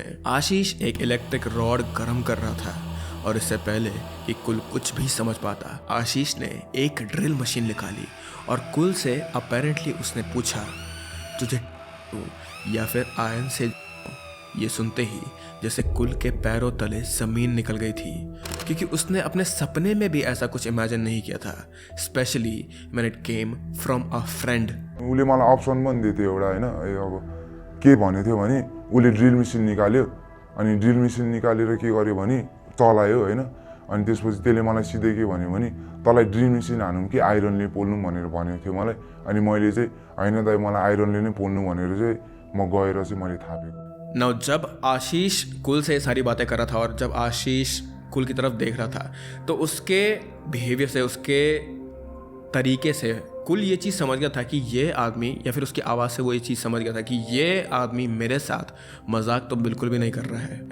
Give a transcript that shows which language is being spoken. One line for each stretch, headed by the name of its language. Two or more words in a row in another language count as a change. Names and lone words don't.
Hindi: आशीष एक
English: electric rod
Hindi: गर्म कर रहा था और इससे पहले कि कुल कुछ भी समझ पाता आशीष ने एक
English: drill machine
Hindi: निकाली और कुल से अपेरेंटली उसने पूछा, तुझे या फिर आयरन से? ये सुनते ही जैसे कुल के पैरों तले ज़मीन निकल गई थी, क्योंकि उसने अपने सपने में भी ऐसा कुछ इमेजिन नहीं किया था,
English: specially when it came from a friend.
Nepali: उसले मलाई अप्सन पनि दिएको थियो एउटा, हैन, अब के भन्यो थियो भने उसले
English: drill machine
Nepali: निकाल्यो अनि
English: drill machine
Nepali: निकालेर के गर्यो भने चलायो, हैन, अनि त्यसपछि त्यसले मलाई सिधै के भन्यो भने तँलाई
English: drill machine
Nepali: हानौँ कि आइरनले पोल्नु भनेर भनेको थियो मलाई। अनि मैले चाहिँ हैन दाइ मलाई आइरनले नै पोल्नु भनेर चाहिँ म गएर चाहिँ मैले थापेको।
Hindi: नाउ जब आशीष कुल से सारी बातें कर रहा था और जब आशीष कुल की तरफ देख रहा था तो उसके बिहेवियर से, उसके तरीके से कुल ये चीज़ समझ गया था कि ये आदमी, या फिर उसकी आवाज़ से वो ये चीज़ समझ गया था कि ये आदमी मेरे साथ मजाक तो बिल्कुल भी नहीं कर रहा है।